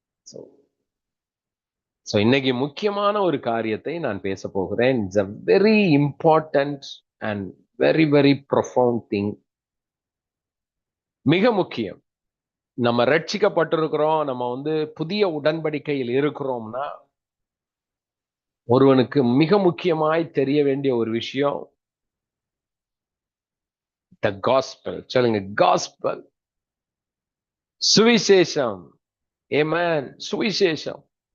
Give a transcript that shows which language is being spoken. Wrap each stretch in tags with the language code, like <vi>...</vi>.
<ta>So so இன்னைக்கு முக்கியமான ஒரு காரியத்தை நான் பேச போகிறேன்.</ta> <en>It's a very important and very very profound thing.</en> <ta>மிக முக்கியம். நம்ம ரட்சிக்கப்பட்டிருக்கிறோம், நம்ம புதிய உடன்படிக்கையில் இருக்கிறோம்னா, ஒருவனுக்கு மிக முக்கியமாய் தெரிய வேண்டிய ஒரு விஷயம் த காஸ்பல். சொல்லுங்க, காஸ்பல், சுவிசேஷம். ஆமென். சுவிசேஷம்.</ta>